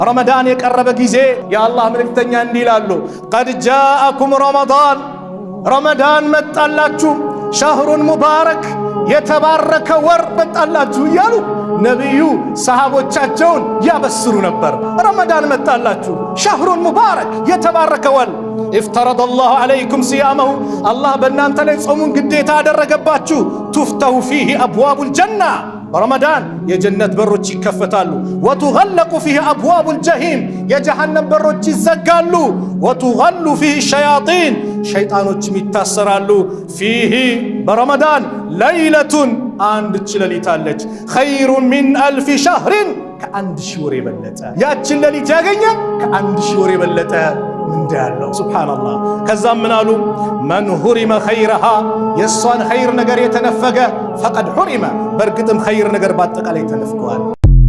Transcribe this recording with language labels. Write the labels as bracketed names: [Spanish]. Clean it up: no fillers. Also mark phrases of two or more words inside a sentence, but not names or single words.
[Amharic] ረመዳን የቀረበ ጊዜ የአላህ መልእክተኛ እንዲህ ይላሉ፣ [Arabic] قد جاءكم رمضان [Amharic] መጣላችሁ፣ [Arabic] شهر مبارك [Amharic] የተባረከ ወር መጣላችሁ እያሉ ነቢዩ ሰሃቦቻቸውን ያበስሩ ነበር። ረመዳን መጣላችሁ፣ [Arabic] شهر مبارك [Amharic] የተባረከ ወር። [Arabic] افترض الله عليكم صيامه [Amharic] الله በእናንተ ላይ ጾሙን ግዴታ አደረገባችሁ። [Arabic] تفتح فيه أبواب الجنة [Amharic] رمضان የጀነት በሮች ይከፈታሉ። [Arabic] وتغلق فيه أبواب الجحيم [Amharic] የጀሃነም በሮች ይዘጋሉ። [Arabic] وتغل فيه الشياطين [Amharic] ሸይጣኖችም ይታሰራሉ። فيه በረመዳን ليلة አንድ ሌሊት አለች [Arabic] خير من ألف شهر [Amharic] ከአንድ ሺህ ወር የበለጠ ያችን ሌሊት ያገኘ ከአንድ ሺህ ወር የበለጠ ምንዳ ያለው ሱብሃንአላህ። ከዛም ምን አሉ? [Arabic] من حرم خيرها [Amharic] የሷን ኸይር ነገር የተነፈገ [Arabic] فقد حرم [Amharic] በርግጥም ኸይር ነገር ባጠቃላይ ተነፍገዋል።